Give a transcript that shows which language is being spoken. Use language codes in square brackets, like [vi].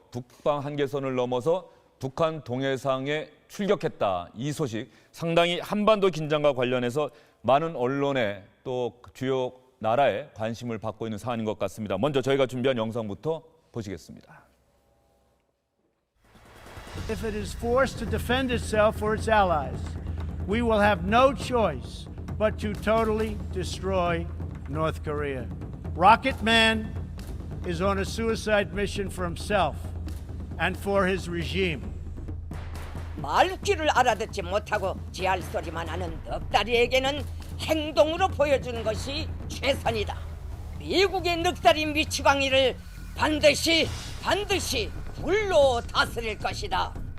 [ko] 북방 한계선을 넘어서 북한 동해상에 출격했다. 이 소식 상당히 한반도 긴장과 관련해서 많은 언론에 또 주요 나라에 관심을 받고 있는 사안인 것 같습니다. 먼저 저희가 준비한 영상부터 보시겠습니다. [en] If it is forced to defend itself or its allies, we will have no choice but to totally destroy North Korea. Rocket Man is on a suicide mission for himself and for his regime. [ko] 말귀를 알아듣지 못하고 지할 소리만 하는 넉다리에게는 행동으로 보여주는 것이 최선이다. 미국의 넉다리 미치광이를 반드시 불로 다스릴 것이다.